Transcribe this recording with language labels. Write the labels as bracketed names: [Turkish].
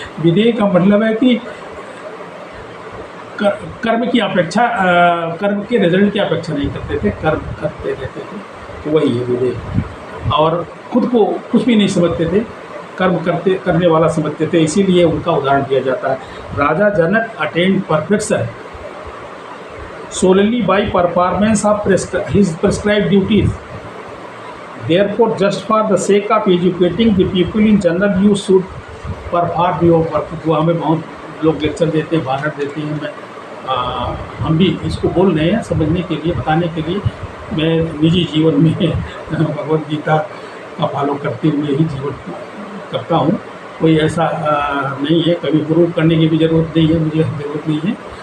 [Hindi] विदेह का मतलब है कि कर्म की अपेक्षा, कर्म के रिजल्ट की अपेक्षा नहीं करते थे, कर्म करते रहते थे, तो वही है विदेह। और खुद को कुछ भी नहीं समझते थे, कर्म करने वाला समझते थे, इसीलिए उनका उदाहरण दिया जाता है। [English] Raja Janak attained perfection solely by performance of his prescribed duties. Therefore, just for the sake of educating the people in general, you should perform your work. [Hindi] वो हमें बहुत लोग लेक्चर देते हैं, भाषण देते हैं। हम भी इसको बोल रहे हैं समझने के लिए, बताने के लिए। मैं निजी जीवन में भगवद गीता का फॉलो करते हुए ही जीवन करता हूँ। कोई ऐसा नहीं है, कभी प्रूव करने की भी ज़रूरत नहीं है, मुझे ज़रूरत नहीं है।